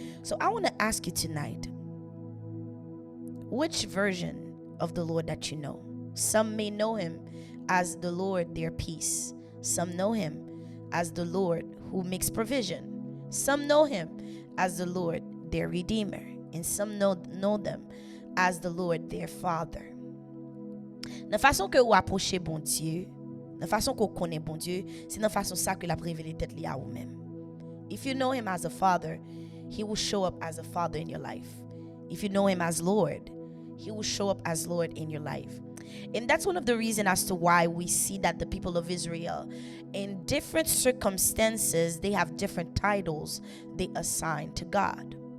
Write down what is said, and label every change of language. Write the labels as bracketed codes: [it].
[en] So I want to ask you tonight, which version of the Lord that you know? Some may know him as the Lord, their peace. Some know him as the Lord who makes provision. Some know him as the Lord, their Redeemer. And some know them as the Lord, their Father. [ht] La façon que vous approchez bon Dieu, la façon qu'on connaît bon Dieu, c'est la façon ça que la révélé tête li à vous-même. [en] If you know him as a father, he will show up as a father in your life. If you know him as Lord, he will show up as Lord in your life. And that's one of the reasons as to why we see that the people of Israel, in different circumstances, they have different titles they assign to God.